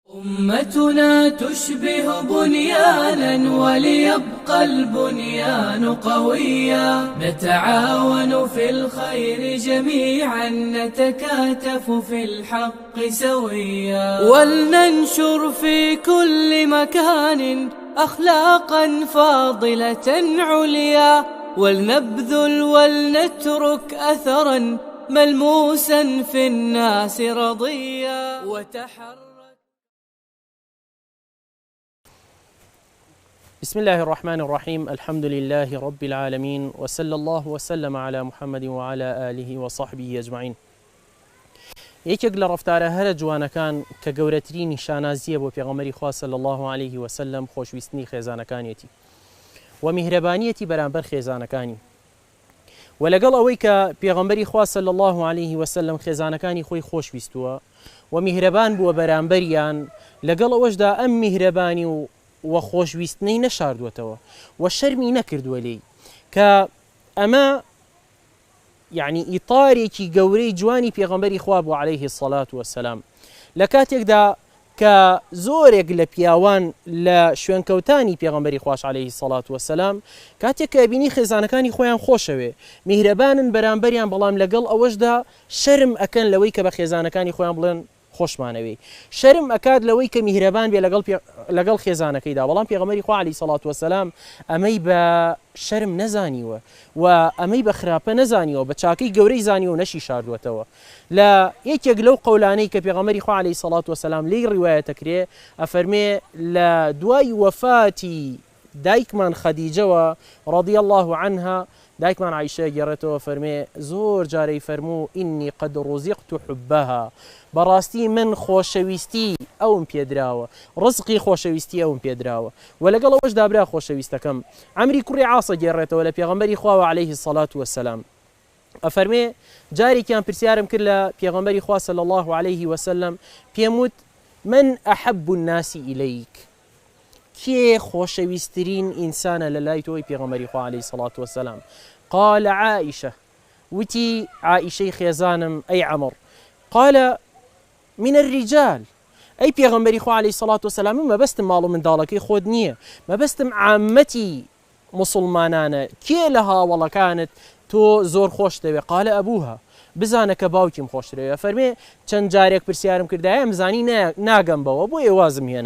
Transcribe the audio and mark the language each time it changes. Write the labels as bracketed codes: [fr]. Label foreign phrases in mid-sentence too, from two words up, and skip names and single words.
[ar] أمتنا تشبه بنيانا وليبقى البنيان قويا، نتعاون في الخير جميعا، نتكاتف في الحق سويا، ولننشر في كل مكان أخلاقا فاضلة عليا، ولنبذل ولنترك أثرا ملموسا في الناس رضيا وتحرك. بسم الله الرحمن الرحيم. الحمد لله رب العالمين، وصلى الله وسلم على محمد وعلى آله وصحبه أجمعين. [ckb] یەکێک لە ڕەفتارە هەرە جوانەکان کە گەورەترین نیشانازیە بۆ پێغەمبەری خوا [ar] صلی الله عليه وسلم [ckb] خۆشویستنی خێزانەکانیەتی و میهرەبانیەتی بەرامبەر خێزانەکانی، و لەگەڵ ئەوەی کە پێغەمبەری خوا [ar] صلی الله عليه وسلم [ckb] خێزانەکانی خۆی خۆشویستووە و میهرەبان بووە بەرامبەریان، لەگەڵ ئەوەشدا ئەم میهرەبانی و خۆشویستنەی نەشاردووەتەوە و شەرمی نەکردووە لێی، کە ئەمە یعنی ئیطارێکی گەورەی جوانی پێغەمبەری خوا بوو [ar] عليه الصلاة والسلام. [ckb] لە کاتێکدا کە زۆرێک لە پیاوان لە شوێنکەوتانی پێغەمبەری خوش [ar] عليه الصلاة والسلام [ckb] کاتێک کە بینی خێزانەکانی خۆیان خۆشەوێ میهرەبانن بەرامبەریان، بەڵام لەگەڵ ئەوەشدا شەرم ئەکەن لەوەی کە بە خێزانەکانی خۆیان بڵێن خۆشمانەوەی، شەرم ئەکات لەوەی کە میهرەبان بێ لەگەڵ خێزانەکەیدا، بەڵام پێغەمبەری خوا [ar] عەلەیهی سەڵات وەسەلام [ckb] ئەمەی بە شەرم نەزانیوە و ئەمەی بە خراپە نەزانیوە، بە چاکەی گەورەی زانیوە و نەشی شاردووەتەوە. لە یەکێک لەو قەولانەی کە پێغەمبەری خوا [ar] عەلەیهی سەڵات وەسەلام [ckb] لێی ڕیوایەتەکرێ، ئەفەرمێ لە دوای وەفاتی دایکمان خەدیجەوە [ar] رضی الله عنها، [ckb] دایکمان عایشە گێڕێتەوە فەرمێ زۆر جارەی فەرموو [ar] ئینی قەد ڕوزیقت حبەها، [ckb] بەڕاستی من خۆشەویستی ئەوم پێدراوە، ڕزقی خۆشەویستی ئەوم پێدراوە، و لەگەڵ ئەوەشدا برا خۆشەویستەکەم عەمری کوڕی عاسە گێڕێتەوە لە پێغەمبەری خواوە [ar] عەلەیهی الصلاة والسلام، [ckb] ئەفەرمێ جارێکیان پرسیارم کرد لە پێغەمبەری خوا [ar] صلی الله عليه وسلم، [ckb] پێم وت من [ar] ئەحەب الناس ئیلەیک، [ckb] کێ خۆشەویستترین ئینسانە لە لای تۆی پێغەمبەری خوا [ar] عەلەیهی الصلاة والسلام؟ قال عائشة، [ckb] وتی عائشەی خێزانم ئەی عەمر. [ar] قال من الرجال، [ckb] ئەی پێغەمبەری خوا [ar] عەلەیهی الصلاة والسلام، [ckb] من مەبەستم ماڵ و منداڵەکەی خۆت نییە، مەبەستم عامەتی مسلمانانە، کێ لە هاوڵەکانت تۆ زۆر خۆش دەوێ؟ [ar] قال ئەبوها، [ckb] بزانە کە باوکیم خۆشترەوێ. فەرمێ چەند جارێک پرسیارم کردایە ئەمزانی ناگەم بەوە، بۆ ئێوازم هێنا.